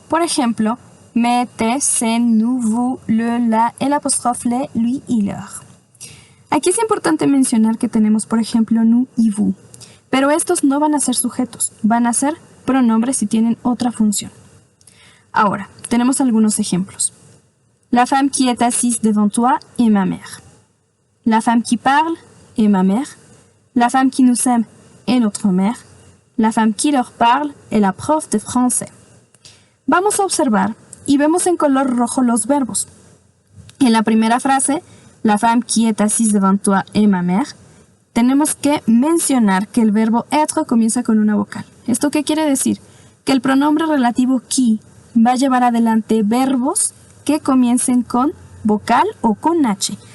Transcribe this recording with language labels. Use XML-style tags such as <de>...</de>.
<es>Por ejemplo, me, te, se, nous, vous, le, la, el apóstrofe, le, lui y leur. Aquí es importante mencionar que tenemos, por ejemplo, nous y vous. Pero estos no van a ser sujetos, van a ser pronombres y tienen otra función. Ahora, tenemos algunos ejemplos.</es> <fr>La femme qui est assise devant toi est ma mère. La femme qui parle est ma mère. La femme qui nous aime est notre mère. La femme qui leur parle est la prof de français.</fr> <es>Vamos a observar y vemos en color rojo los verbos. En la primera frase,</es> <fr>la femme qui est assise devant toi est ma mère,</fr> <es>tenemos que mencionar que el verbo être comienza con una vocal. ¿Esto qué quiere decir? Que el pronombre relativo qui va a llevar adelante verbos que comiencen con vocal o con H.</es>